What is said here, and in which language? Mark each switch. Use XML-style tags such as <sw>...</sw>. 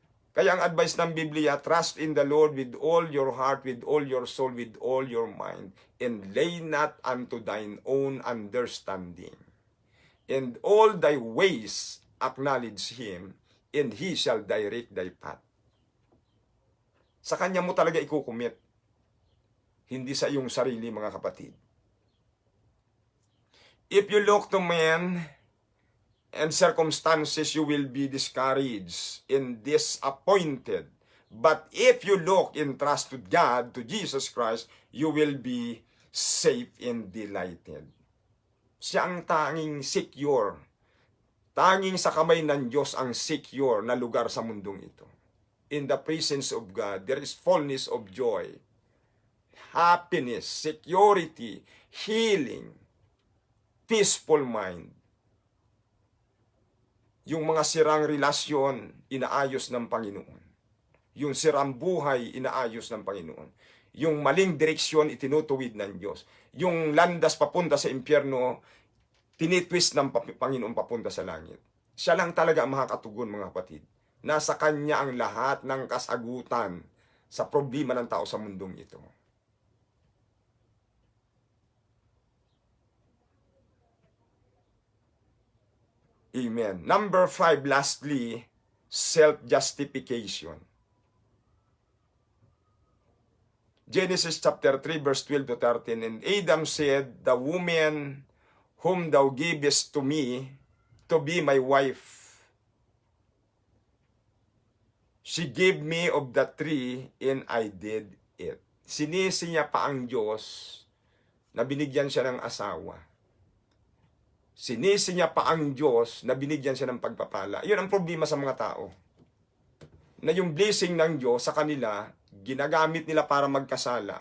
<tl>Kaya ang advice ng Biblia,</tl> <en>trust in the Lord with all your heart, with all your soul, with all your mind, and lay not unto thine own understanding. And all thy ways acknowledge Him, and He shall direct thy path.</en> <tl>Sa Kanya mo talaga ikukumit, hindi sa iyong sarili, mga kapatid.</tl> <en>If you look to men and circumstances, you will be discouraged and disappointed. But if you look and trust to God, to Jesus Christ, you will be safe and delighted.</en> <tl>Siya ang tanging secure. Tanging sa kamay ng Diyos ang secure na lugar sa mundong ito.</tl> <en>In the presence of God, there is fullness of joy, happiness, security, healing, peaceful mind.</en> <tl>Yung mga sirang relasyon, inaayos ng Panginoon. Yung sirang buhay, inaayos ng Panginoon. Yung maling direksyon, itinutuwid ng Diyos. Yung landas papunta sa impyerno, tinitwist ng Panginoon papunta sa langit. Siya lang talaga ang makakatugon, mga kapatid. Nasa Kanya ang lahat ng kasagutan sa problema ng tao sa mundong ito. Amen.</tl> <en>Number 5, lastly, self-justification. Genesis chapter 3, verse 12-13, And Adam said, The woman whom thou gavest to me to be my wife, she gave me of the tree, and I did it.</en> <tl>Sinisi niya pa ang Diyos na binigyan siya ng asawa. Sinisi niya pa ang Diyos na binigyan siya ng pagpapala. Iyon ang problema sa mga tao. Na yung blessing ng Diyos sa kanila, ginagamit nila para magkasala.</tl>